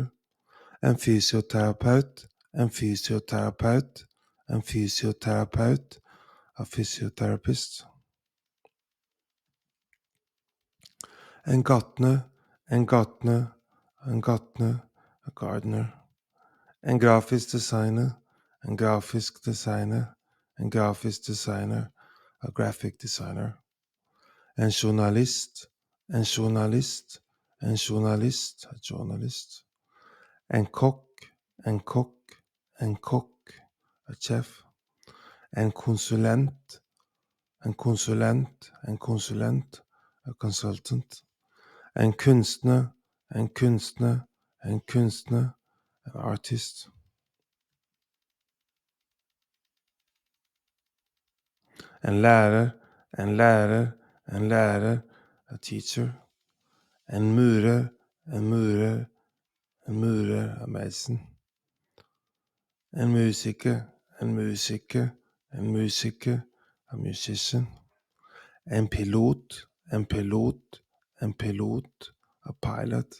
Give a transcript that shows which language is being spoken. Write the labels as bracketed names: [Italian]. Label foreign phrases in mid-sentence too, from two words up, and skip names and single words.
[Norwegian] En fysioterapeut, en fysioterapeut, en fysioterapeut, [English] a physiotherapist. [Norwegian] En gartner, en gartner, en gartner, [English] a gardener. [Norwegian] En grafisk designer, en grafisk designer, en grafisk designer, [English] a graphic designer. [Norwegian] En journalist, en journalist, en journalist, [English] a journalist. [Norwegian] En kokk, en kokk, en kokk, [English] a chef. [Norwegian] En konsulent, en konsulent, en konsulent, [English] a consultant. [Norwegian] En kunstner, en kunstner, en kunstner, [English] an artist. [Norwegian] En lærer, en lærer, en lærer, [English] a teacher. [Norwegian] En murer, en murer, en murer, [English] a mason. [Norwegian] En musiker, en musiker, en musiker, [English] a musician. [Norwegian] En pilot, en pilot, en pilot, [English] a pilot.